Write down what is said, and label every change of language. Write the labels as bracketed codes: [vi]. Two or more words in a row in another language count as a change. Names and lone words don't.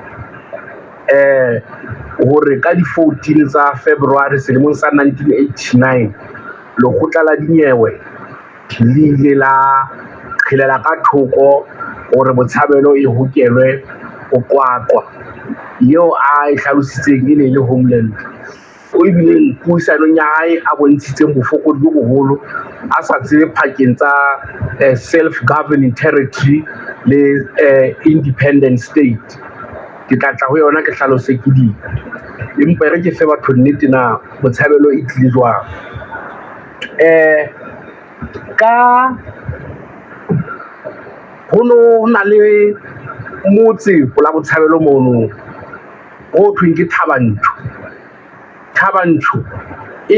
[st] hore ka di 14 tsa February selemong sa 1989 lekgotla la dinyewe le ile la khilela ka thoko hore Botshabelo e hokelwe o kwakwa yo a e hlalositseng e le homeland o ibileng puisanong ya hae a bontshitseng bofokodi bo boholo a sa tsebe phakeng tsa [en] self-governing territory [st] le [en] independent state. [st] Ke tla tla ho yona ke hlalose ke di empa re ke fe batho nnete na Botshabelo e tlile jwang. Ka ho na le motse pola Botshabelo mono ho thweng ke Thabanchu e